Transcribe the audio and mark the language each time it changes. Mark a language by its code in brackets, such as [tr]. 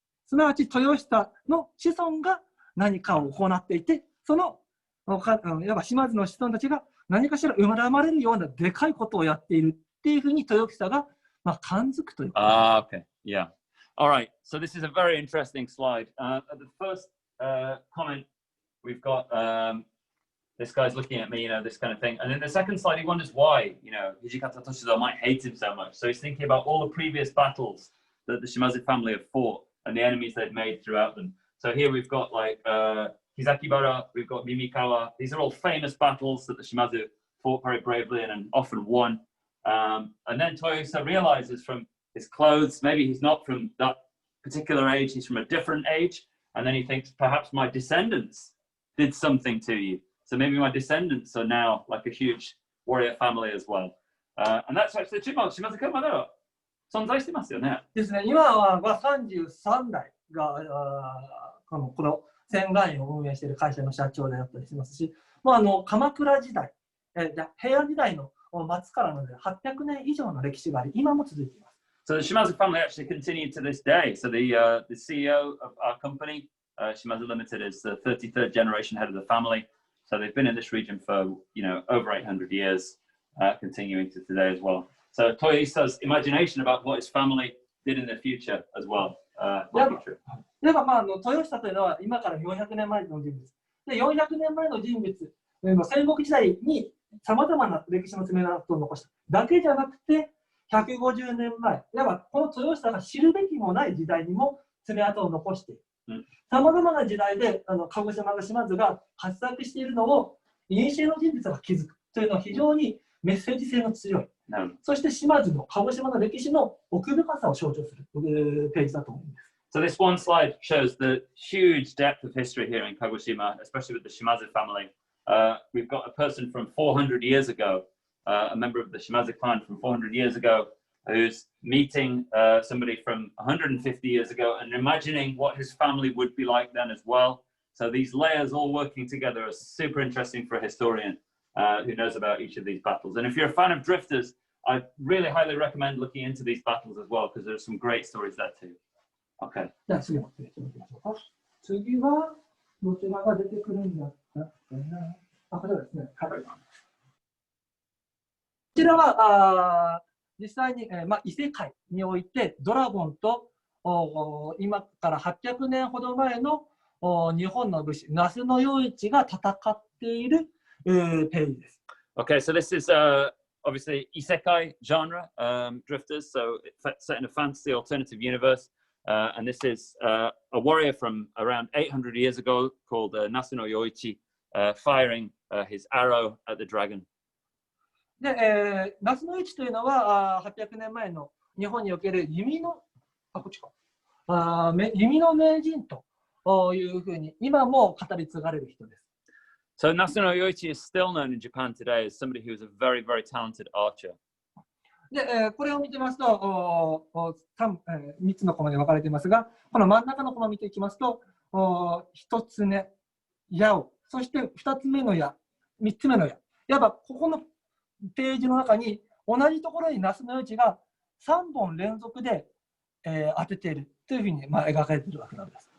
[ja] すなわち豊久の子孫が何かを行っていて、そのいわば島津の子孫たちが何かしら生まれるようなでかいことをやっているっていうふうに豊久が感づくということ。 [en] Okay, yeah. All right. So this is a very interesting slide. At the first comment, we've got this guy's looking at me, you know, this kind of thing. And then the second slide, he wonders why, you know, Hijikata Toshizo might hate him so much. So he's thinking about all the previous battles that the Shimazu family have fought and the enemies they've made throughout them. So here we've got like Hizakibara, we've got Mimikawa. These are all famous battles that the Shimazu fought very bravely and often won. And then Toyosa realizes from his clothes, maybe he's not from that particular age, he's from a different age. And then he thinks, perhaps my descendants did something to you. So maybe my descendants are now like a huge warrior family as well. And that's actually Shimazu [ja] まだ存在してますよね。ですね。今は33代がこの仙岩院を運営している会社の社長であったりしますし、鎌倉時代、平安時代の末からので800年以上の歴史があり、今も続いています。 [en] So the Shimazu family actually continued to this day. So the CEO of our company, Shimazu Limited, is the 33rd generation head of the family. So they've been in this region for over 800 years, continuing to today as well. So Toyoisa's imagination about what his family did in the future as well. Might be true. [ja] 例えば、豊久というのは今から400年前の人物。で、400年前の人物、戦国時代にさまざまな歴史の爪痕を残しただけじゃなくて、150年前、いわばこの豊久が知るべきもない時代にも爪痕を残している。さまざまな時代で鹿児島の島津が活躍しているのを、古の人物が気づくというのは非常にメッセージ性の強い。そして島津の鹿児島の歴史の奥深さを象徴するページだと思います。 [en] So this one slide shows the huge depth of history here in Kagoshima, especially with the Shimazu family. We've got a person from 400 years ago, a member of the Shimazu clan from 400 years ago, who's meeting somebody from 150 years ago and imagining what his family would be like then as well. So these layers all working together are super interesting for a historian who knows about each of these battles. And if you're a fan of drifters, I really highly recommend looking into these battles as well, because there's some great stories there too. Okay. [ja] じゃあ次のページに行きましょうか。次はどちらが出てくるんだったかな。こちらですね。はい。こちらは実際に、異世界においてドラゴンと今から800年ほど前の日本の武士那須与一が戦っているページです。 [en] Okay, so this is obviously isekai genre drifters, so it's set in a fantasy alternative universe. And this is a warrior from around 800 years ago called Nasuno Yoichi, firing his arrow at the dragon. [ja] で、那須与一というのは800年前の日本における弓の名人というふうに今も語り継がれる人です。 [en] So Nasuno Yoichi is still known in Japan today as somebody who is a very, very talented archer. [ja] で、これを見てますと3つのコマで分かれていますが、この真ん中のコマを見ていきますと、1つ目、矢を、そして2つ目の矢、3つ目の矢。いわばここのページの中に同じところに那須与一が3本連続で、当てているというふうに、描かれているわけなんです。